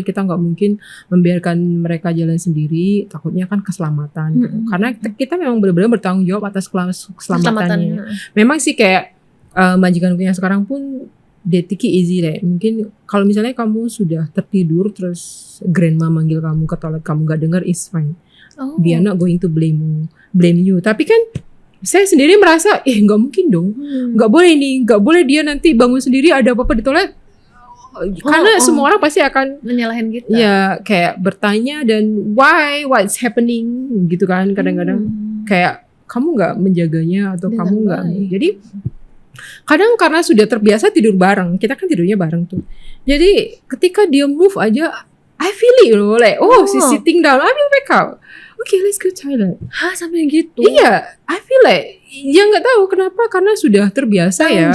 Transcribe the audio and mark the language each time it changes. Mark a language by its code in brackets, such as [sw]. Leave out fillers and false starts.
[id] Kita nggak mungkin membiarkan mereka jalan sendiri, takutnya kan keselamatan gitu. Karena kita memang benar-benar bertanggung jawab atas keselamatannya. Memang sih kayak majikanku yang sekarang pun [en] they take it easy [id] deh. Mungkin kalau misalnya kamu sudah tertidur terus grandma manggil kamu ke toilet, kamu nggak dengar, [en] is fine. They are not going to blame you. [id] Tapi kan saya sendiri merasa nggak mungkin dong, nggak boleh dia nanti bangun sendiri ada apa-apa di toilet. Karena semua orang pasti akan menyalahin kita. Ya kayak bertanya dan [en] what's happening [id] gitu kan. Kadang-kadang kayak kamu nggak menjaganya atau dengan kamu nggak. baik. Jadi kadang karena sudah terbiasa tidur bareng, kita kan tidurnya bareng tuh. Jadi ketika dia move aja, [en] I feel it, like she's sitting down, I will wake up. Okay, let's go toilet. [id] Hah, sampai gitu? Iya, [en] I feel like [id] ya nggak tahu kenapa, karena sudah terbiasa ya.